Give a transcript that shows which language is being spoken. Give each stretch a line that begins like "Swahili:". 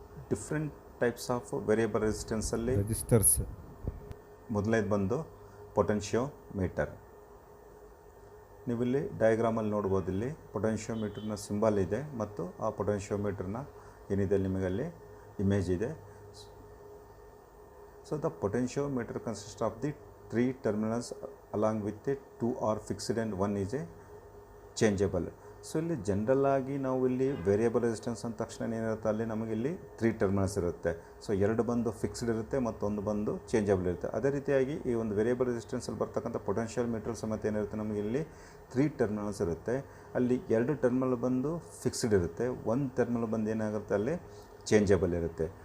English: different types of variable ರೆಸಿಸ್ಟೆನ್ಸಲ್ಲಿ resistors
Kannada: ಮೊದಲನೇದು ಬಂದು potentiometer. ನೀವಿಲ್ಲಿ ಡಯಾಗ್ರಾಮಲ್ಲಿ ನೋಡ್ಬೋದು, ಇಲ್ಲಿ ಪೊಟೆನ್ಷಿಯೋಮೀಟರ್ನ ಸಿಂಬಲ್ ಇದೆ ಮತ್ತು ಆ ಪೊಟೆನ್ಷಿಯೋಮೀಟರ್ನ ಏನಿದೆ ನಿಮಗಲ್ಲಿ ಇಮೇಜ್ ಇದೆ.
English: So the potentiometer consist of the 3 terminals along with a 2 are fixed and 1 is a changeable.
Kannada: So ಇಲ್ಲಿ ಜನರಲ್ ಆಗಿ ನಾವು ಇಲ್ಲಿ ವೇರಿಯಬಲ್ ರೆಸಿಸ್ಟೆನ್ಸ್ ಅಂದ ತಕ್ಷಣ ಏನಿರುತ್ತೆ ಅಲ್ಲಿ ನಮಗೆ ಇಲ್ಲಿ 3 ಟರ್ಮಿನಲ್ಸ್ ಇರುತ್ತೆ. ಸೊ 2 ಬಂದು ಫಿಕ್ಸ್ಡ್ ಇರುತ್ತೆ ಮತ್ತೊಂದು ಬಂದು ಚೇಂಜಬಲ್ ಇರುತ್ತೆ. ಅದೇ ರೀತಿಯಾಗಿ ಈ ಒಂದು ವೇರಿಯಬಲ್ ರೆಸಿಸ್ಟೆನ್ಸಲ್ಲಿ ಬರ್ತಕ್ಕಂಥ ಪೊಟೆನ್ಷಿಯಲ್ ಮೀಟರ್ ಸಮೇತ ಏನಿರುತ್ತೆ ನಮಗೆ ಇಲ್ಲಿ 3 ಟರ್ಮಿನಲ್ಸ್ ಇರುತ್ತೆ. ಅಲ್ಲಿ 2 ಟರ್ಮಿನಲ್ ಬಂದು ಫಿಕ್ಸ್ಡ್ ಇರುತ್ತೆ, 1 ಟರ್ಮಿನಲ್ ಬಂದು ಏನಾಗುತ್ತೆ ಅಲ್ಲಿ ಚೇಂಜಬಲ್ ಇರುತ್ತೆ.